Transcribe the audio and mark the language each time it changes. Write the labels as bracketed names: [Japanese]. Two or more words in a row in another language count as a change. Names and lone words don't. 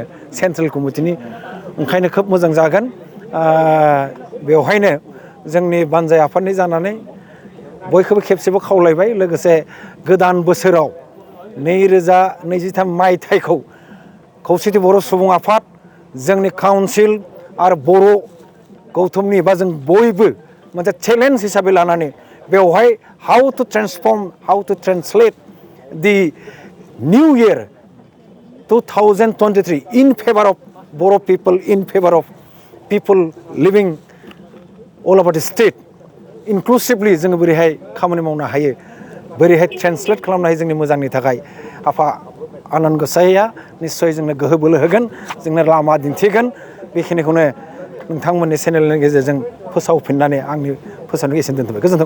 [Bodo] सेन्ट्रेल कमिटिनि ओंखायनो खोब मोजां जागोन बेवहायनो जोंनि बानजाय आफादनि जानानै बयखौबो खेबसेबो खावलायबाय लोगोसे गोदान बोसोराव 2023 मायथाइखौ खौसेथि बर' सुबुं आफाद जोंनि काउन्सिल आरो बर' गौथुमनि बा जों बयबो मोनसे चेलेन्ज हिसाबै लानानै बेवहाय [English] how to transform how to translate the new year [Bodo] 2023 [English] in favor of Boro people, in favor of people living all over the state, inclusively [Bodo] जोङो बोरैहाय खामानि मावनो हायो बोरैहाय ट्रेन्सलेट खालामनो हायो जोंनि मोजांनि थाखाय आफा आनान गसाइया निस्सय जोंनो गोहो बोलो होगोन जोंनो लामा दिन्थिगोन बेखिनिखौनो नोंथांमोननि चेनेलनि गेजेरजों फोसावफिननानै आंनि फोसावनायखौ एसेनो दोनथ'बाय गोजोन्थों।